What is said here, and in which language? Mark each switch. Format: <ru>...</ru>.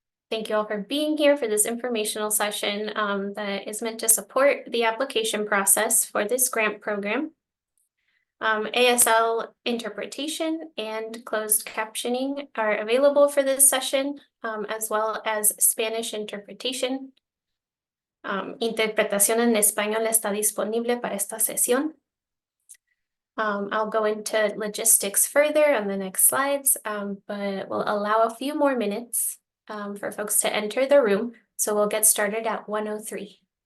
<en>Thank you all for being here for this informational session that is meant to support the application process for this grant program. ASL interpretation and closed captioning are available for this session, as well as Spanish interpretation.</en> <es>Interpretación en español está disponible para esta sesión.</es> <en>I'll go into logistics further on the next slides, but we'll allow a few more minutes for folks to enter the room. So we'll get started at 1:03.</en>